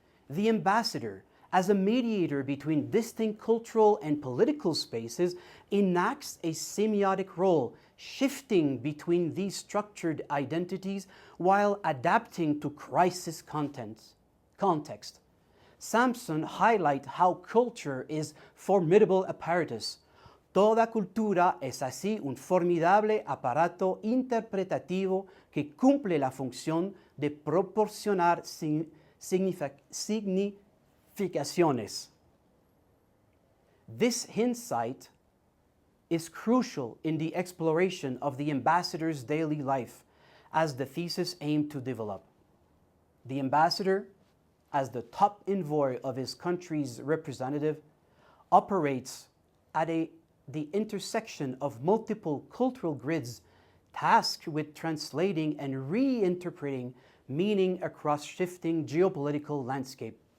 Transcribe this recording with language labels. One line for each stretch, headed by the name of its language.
English: The ambassador, as a mediator between distinct cultural and political spaces, enacts a semiotic role, shifting between these structured identities while adapting to crisis context. Sampson highlights how culture is formidable apparatus.
Spanish: Toda cultura es así un formidable aparato interpretativo que cumple la función de proporcionar significaciones.
English: This insight is crucial in the exploration of the ambassador's daily life, as the thesis aimed to develop. The ambassador, as the top envoy of his country's representative, operates at the intersection of multiple cultural grids, tasked with translating and reinterpreting meaning across shifting geopolitical landscape.